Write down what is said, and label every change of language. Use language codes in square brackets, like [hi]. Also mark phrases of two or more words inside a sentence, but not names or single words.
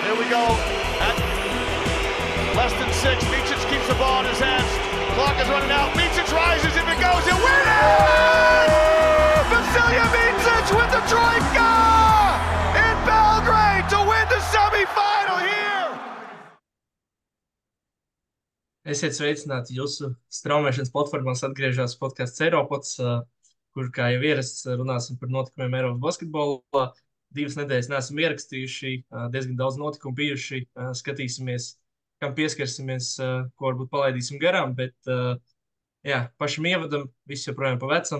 [en] go at less than 6. Micic keeps the ball in his hands. Clock is running out. Micic rises. If it goes, he'll win it! Vasilija Micic with the trojka in Belgrade to win the semifinal here! [lv] Esiet sveicināti jūsu straumēšanas platformās atgriežas podcasts Eiropods, kur, kā jau ierasts, runāsim par notikumiem Eiropas basketbolā. 2 nedēļas neesam ierakstījuši, diezgan daudz notikumu bijuši. Skatīsimies, kam pieskarsimies, ko varbūt palaidīsim garām, bet pašam ievadam, viss joprojām pa vecam.